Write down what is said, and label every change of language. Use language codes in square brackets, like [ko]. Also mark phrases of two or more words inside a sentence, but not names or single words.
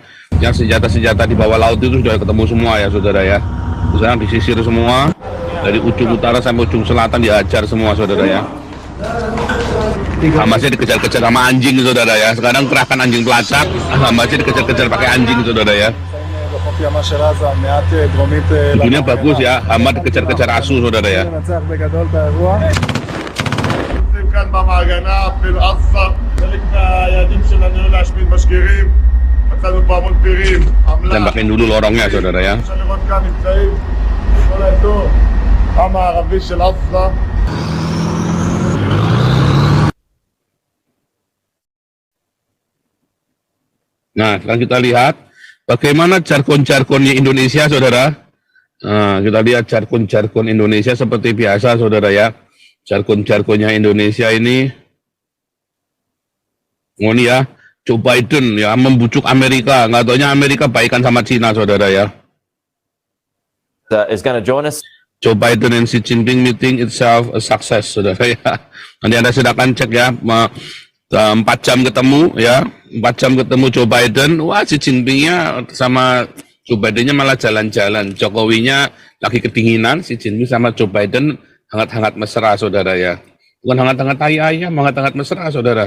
[id] Yang senjata-senjata di bawah laut itu sudah ketemu semua ya, saudara ya. Sekarang disisir semua. Dari ujung utara sampai ujung selatan dihajar semua, saudara ya. Hamasnya dikejar-kejar sama anjing, saudara ya. Sekarang kerahkan anjing pelacak, Hamasnya dikejar-kejar pakai anjing, saudara ya. [he] ימה של עזה, מעט דרומית [id] Ini bagus ya, amat kejar-kejar asu saudara ya. [he] לנצח בגדול את האירוע. נמצאים כאן במעגנה, אפילו עזה, חלק מהיעדים שלנו היו להשמיד משגרים, מצאנו פה המון פירים, עמלה. [id] Tembakin dulu lorongnya saudara ya. [he] אפשר לראות כאן נמצאים כל האזור, המערבי של עזה. [id] Nah, sekarang kita lihat bagaimana jargon-jargonnya Indonesia, saudara. Nah, kita lihat jargon-jargon Indonesia seperti biasa, saudara ya. Jargon-jargonnya Indonesia ini, ini ya, Joe Biden ya membujuk Amerika. Nggak taunya Amerika baikan sama Cina, saudara ya. [en] Is going to join us. Joe Biden and Xi Jinping meeting itself a success, [id] saudara ya. Nanti Anda silakan cek ya. 4 jam ketemu ya, 4 jam ketemu Joe Biden, wah Xi Jinpingnya sama Joe Bidennya malah jalan-jalan, Jokowinya lagi kedinginan, Xi Jinping sama Joe Biden hangat-hangat mesra saudara ya, bukan hangat-hangat ayam, hangat-hangat mesra saudara.